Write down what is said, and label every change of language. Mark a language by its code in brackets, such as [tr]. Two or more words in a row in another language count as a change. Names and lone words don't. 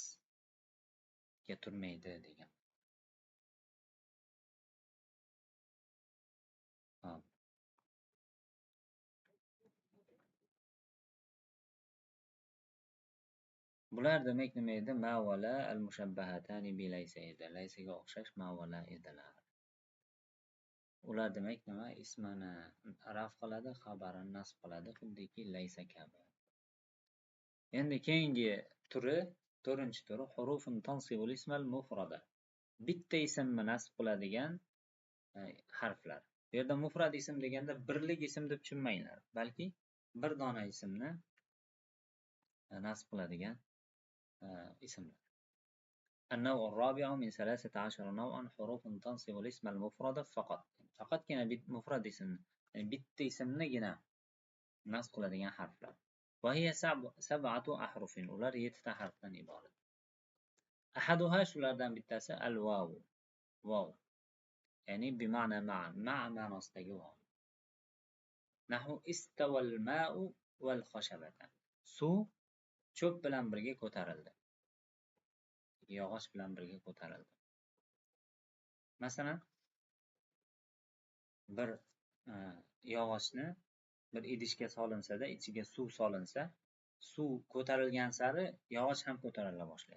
[uz] Tikka turmaydi degan. Hop. Bular demak nima edi? [ar] ما ولا المشبهتان بليس edi. [uz] Laysaga o'xshash [ar] ما ولا [uz] edilar. Ular demak nima? Ismini raf qiladi, xabarini nasb qiladi, xuddiki laysa kabi. Endi keyingi turi, 4-turi [ar] حروف تنصب الاسم المفردة. [uz] Bitta ismni nasb qiladigan harflar. Bu yerda mufrad ism deganda birlik ism deb tushunmanglar, balki bir dona ismni nasb qiladigan ismlar. [ar] النوع الرابع من 13 نوعا حروف تنصب الاسم المفرد فقط. [uz] Faqatgina mufrad ism, ya'ni bitta ismnigina nasb qiladigan harflar. [ar] وهي 7 أحرف. [uz] Ular 7 ta harfdan iborat. Ahaduha shulardan bittasi al-vav. Vav. Ya'ni [ar] بمعنى مع. [uz] Ma'a ma'nosidagi vav. [ar] نحو استوى الماء والخشبة. [uz] Suv cho'p bilan birga ko'tarildi. Yog'och bilan birga ko'tarildi. Masalan, bir yog'ochni bir idishga solinsa-da, ichiga suv solinsa, suv ko'tarilgan sari yog'och ham ko'tarila boshlaydi.